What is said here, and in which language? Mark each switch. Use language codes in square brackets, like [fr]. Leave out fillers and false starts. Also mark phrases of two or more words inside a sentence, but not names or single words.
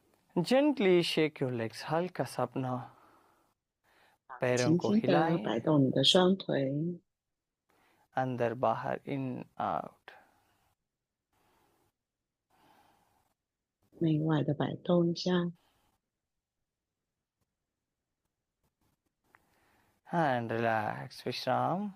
[en] Gently shake your legs. [hi] हल्का सा अपना पैरों [zh] 轻 [hi] को [zh] 轻的 [hi] हिलाएं. [zh] 摆动你的双腿， [hi] अंदर बाहर [en] in out. [zh] 内外的摆动一下， [en] And relax. [hi] विश्राम.